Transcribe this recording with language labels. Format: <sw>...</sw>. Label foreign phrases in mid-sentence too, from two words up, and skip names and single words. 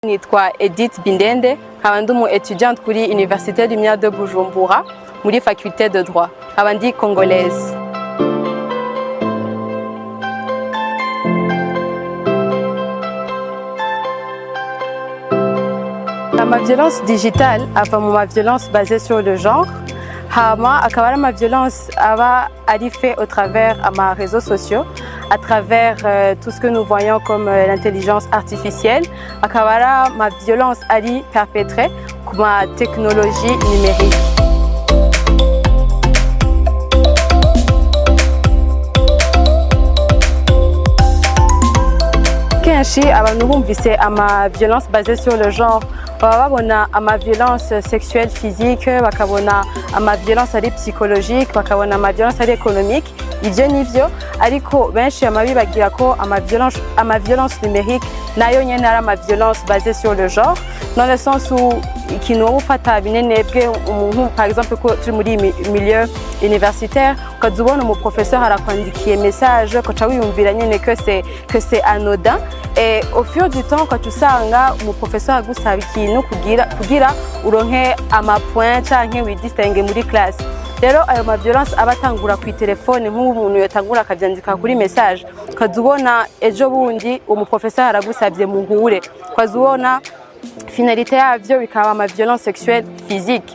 <rn>Nitwa Edith Bindende, nkaba ndi étudiante kuri Université Lumière de Bujumbura muri</rn> <fr>faculté de droit.</fr> <rn>Nkaba ndi congolaise. Ma</rn> <fr>violence digitale</fr> <rn>ava mu ma</rn> <fr>violence basée sur le genre.</fr> <rn>Hama akaba ari ma</rn> <fr>violence</fr> <rn>aba ari</rn> <fr>fait au travers ma réseaux sociaux, à travers tout ce que nous voyons comme l'intelligence artificielle.</fr> <rn>Akaba ari ma violence ari</rn> <fr>perpétrée comme</fr> <rn>ma</rn> <fr>technologie numérique.</fr> <rn>Kenshi abantu bumvise ama</rn> <fr>violence basée sur le genre</fr> <rn>baba babona ama</rn> <fr>violence sexuelle physique,</fr> <rn>bakabona ama violence ari psychologique, bakabona ama violence ari économique. Ivyo nivyo ariko benshi amabi bagira ko ama violence numérique nayo nyene ari ama</rn> <fr>violence basée sur le genre, dans le sens où</fr> <rn>ikintu wowe ufata binenebwe umuntu</rn> <fr>par exemple</fr> <rn>ko turi muri</rn> <fr>milieu universitaire</fr> <rn>ukazubona mu professeur arakwandikiye message ko ca wiyumvira nyene</rn> <fr>que c'est anodin, et au fur du temps quand</fr> <rn>usanga mu professeur agusaba ikintu kugira uronke ama point canke widistingue muri classe. Rero ayo ma violence abatangura ku telefone nk'umuntu yotangura akavyandika kuri message, ukazubona ejo bundi umu professeur aragusabye muhure, ukazubona finalité yavyo bikaba ama</rn> <fr>violence sexuelle physique.</fr>